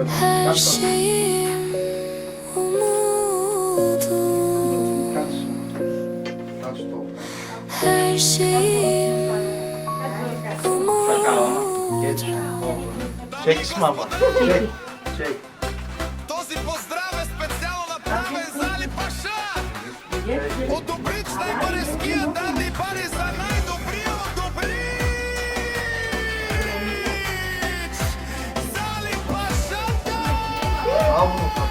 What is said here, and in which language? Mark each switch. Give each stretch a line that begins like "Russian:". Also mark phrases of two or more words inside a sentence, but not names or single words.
Turkish: Her Kaç şeyim umudum. Kaç. Kaç top. Her şeyim umudum. Geç. Çek İsmail bana. Çek. Çek.
Bulgarian: Този поздрав е специално направен за Али Паша! От Добрич най-бързкия даде пари за най-добрия от Добрич! За Али Пашата!
Turkish: Al bunu.